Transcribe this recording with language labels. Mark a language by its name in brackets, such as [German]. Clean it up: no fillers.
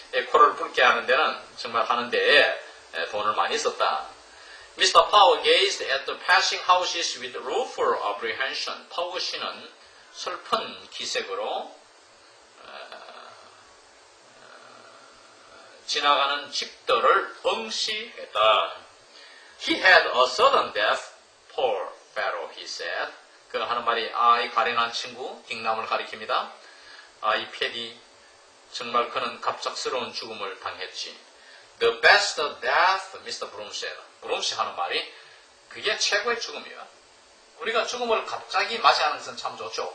[Korean] 코를 붉게 하는 데는 정말 하는 데에 돈을 많이 썼다. [English] Mr. Powell gazed at the passing houses with rueful apprehension. [Korean] 파워 씨는 슬픈 기색으로 지나가는 집들을 응시했다. [English] He had a sudden death, poor fellow, he said. [Korean] 그 하는 말이, 이 가련한 친구, 딩남을 가리킵니다. 이 패디, 정말 그는 갑작스러운 죽음을 당했지. [English] The best death, Mr. Broom said. [Korean] 브룸씨 하는 말이, 그게 최고의 죽음이야. 우리가 죽음을 갑자기 맞이하는 것은 참 좋죠.